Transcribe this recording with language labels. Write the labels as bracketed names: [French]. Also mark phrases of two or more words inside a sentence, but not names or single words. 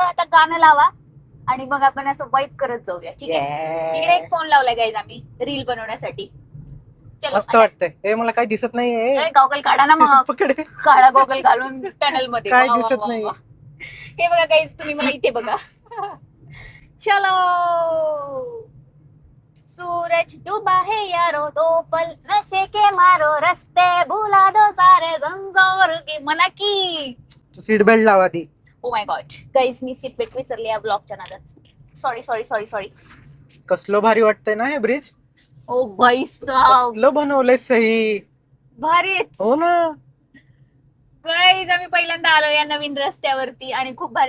[Marathi] आता गाणं लावा आणि मग आपण असं वाईप करत जाऊया, ठीक आहे? इकडे एक फोन लावलाय गाईज आम्ही रील बनवण्यासाठी. चलो. मस्त वाटतंय. हे मला काही दिसत नाहीये. गॉगल काढा ना मग. पकडे. काळा गॉगल घालून टनल मध्ये. काय वा, वा, दिसत वा, नाही. वा. हे बघा गाईज, तुम्ही मला इथे बघा. चलो. [Hindi] सूरज डूबा है यारो, दो पल नशे के मारो, रस्ते भुला दो सारे जंजोर की मना की. [English] seat belt [Marathi] लावा ती. [English] oh my god [Marathi] गाईज, मी [English] seat belt [Marathi] विसरली या ब्लॉगच्या नादात. [English] sorry sorry sorry sorry. [Marathi] कसलं भारी वाटतंय ना हे ब्रिज. ओ भाई साहब, कसलं बनवलंय सही. भारीच. हो ना. गाईज, आम्ही पहिल्यांदा आलो या नवीन रस्त्यावरती आणि खूप भारी.